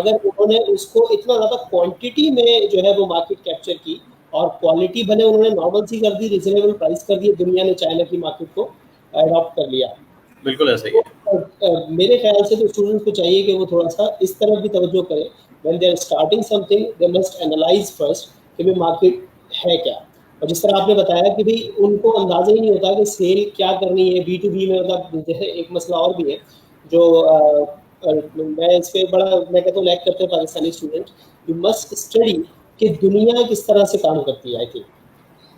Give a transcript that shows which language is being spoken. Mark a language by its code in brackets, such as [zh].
[ur] مگر انہوں نے اس کو اتنا زیادہ کوانٹٹی میں جو ہے وہ مارکیٹ کیپچر کی، اور کوالٹی بھلے انہوں نے نارمل سی کر دی، ریزنیبل پرائس کر دی، دنیا نے چائنا کی مارکیٹ کو اڈاپٹ کر لیا. بالکل ایسا ہی تو ہے. میرے خیال سے تو اسٹوڈنٹس کو چاہیے کہ وہ تھوڑا سا اس طرف بھی توجہ کریں. [en] when they are starting something they must analyze first [ur] کہ بھائی مارکیٹ ہے کیا. اور جس طرح آپ نے بتایا کہ بھائی ان کو اندازہ ہی نہیں ہوتا کہ سیل کیا کرنی ہے. B2B میں مطلب جیسے ایک مسئلہ اور بھی ہے جو میں اس پہ بڑا میں کہتا ہوں لیک کرتے ہیں Pakistani student. [en] you must study [ur] کہ دنیا کس طرح سے کام کرتی ہے. [en] I think